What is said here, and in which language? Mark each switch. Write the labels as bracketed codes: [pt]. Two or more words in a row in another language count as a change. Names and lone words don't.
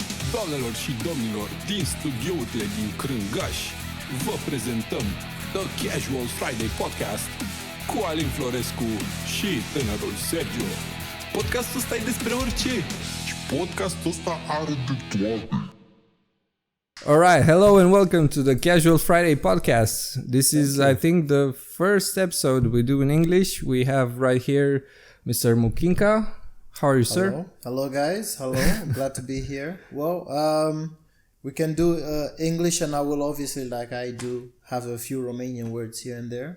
[ro] Doamnelor și domnilor, din studiourile din Crângaș, vă prezentăm The Casual Friday Podcast cu Alin, Florescu și tânărul Sergiu. Podcastul ăsta e despre orice și podcastul ăsta are de toate. [en] Alright, hello and welcome to the Casual Friday Podcast. This is, I think, the first episode we do in English. We have right here Mr. Mukinka. How are you, sir? Hello, guys. Hello. I'm glad to be here. Well, we can do English, and I will obviously, like I do, have a few Romanian words here and there.